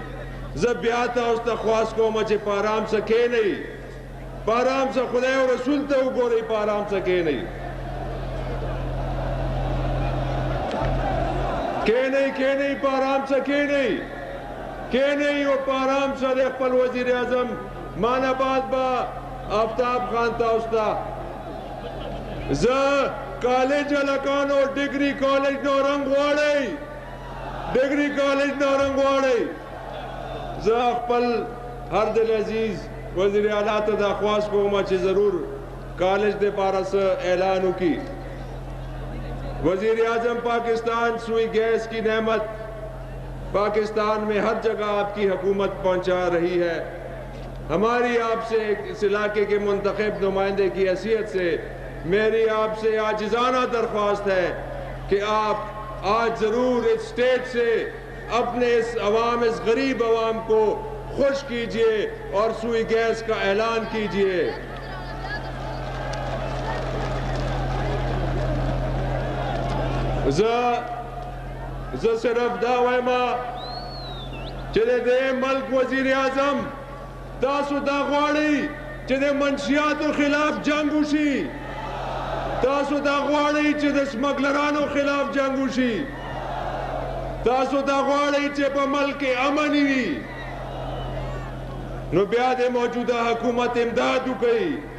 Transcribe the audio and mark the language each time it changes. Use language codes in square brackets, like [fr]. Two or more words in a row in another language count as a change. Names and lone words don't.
[ps] زه بیا تاسو ته خواست کوم چې په آرام سره کښېنئ, په آرام سره خدای او رسول ته وګورئ, په آرام سره کښېنئ کښېنئ په آرام سره کښېنئ او په آرام سره خپل وزیر اعظم مان آباد با آفتاب خان تاسو ته زه کالج هلکانو ډګري کالج نورنګ غواړئ, ډګري کالج نورنګ غواړئ. زه خپل هر دل عزیز وزیر اعلی ته دا خواست کوم چې ضرور کالج د پاره څه اعلان وکړي. [ur] وزیر اعظم پاکستان سوئی گیس کی نعمت پاکستان میں ہر جگہ آپ کی حکومت پہنچا رہی ہے. ہماری آپ سے اس علاقے کے منتخب نمائندے کی حیثیت سے میری آپ سے عاجزانہ درخواست ہے کہ آپ آج ضرور اس اسٹیج سے اپنے اس عوام, اس غریب عوام کو خوش کیجئے اور سوئی گیس کا اعلان کیجئے. [ps] زه صرف دا وایما چې د دې ملک وزیر اعظم تاسو دا غواړئ چې د منشیاتو خلاف جنگ وشي, تاسو دا غواړئ چې د سمګلرانو خلاف جنگ وشي, تاسو دا غواړئ چې په ملک امن وي, نو بیا د موجوده حکومت امداد وکړئ.